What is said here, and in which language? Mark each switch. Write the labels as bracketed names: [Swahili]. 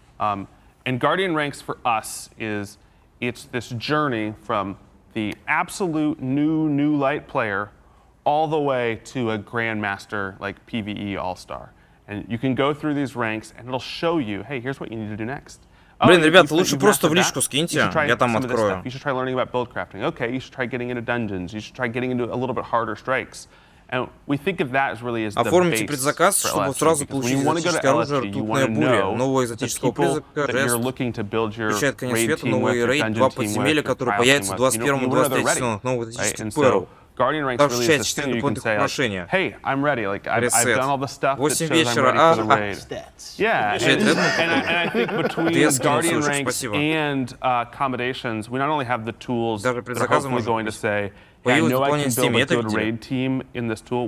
[English] And Guardian Ranks for us it's this journey from the absolute new light player all the way to a Grandmaster like PvE All-Star. And you can go through these ranks and it'll show you, hey, here's what you need to do next. [Russian] Блин, ребята, лучше просто в личку скиньте, я там открою. [English] You should try learning about build crafting. Okay, you should try getting into dungeons. You should try getting into a little bit harder strikes. And we think of that as really as the base. [Russian] Оформите предзаказ, чтобы сразу получить экзотическое оружие, ртутная буря, нового экзотического призрака, жест, включает конец света, новый рейд, 2 подземелья, которые появятся в 21 и 23 сезонах, новый экзотический перл. [English] Guardian Ranks really is this thing you can say, like, hey, I'm ready. Like, I've done all the stuff that shows I'm ready for the raid. Yeah, and I think between Guardian Ranks and accommodations, we not only have the tools that are hopefully going to say, hey, I know I can build a good raid team in this tool.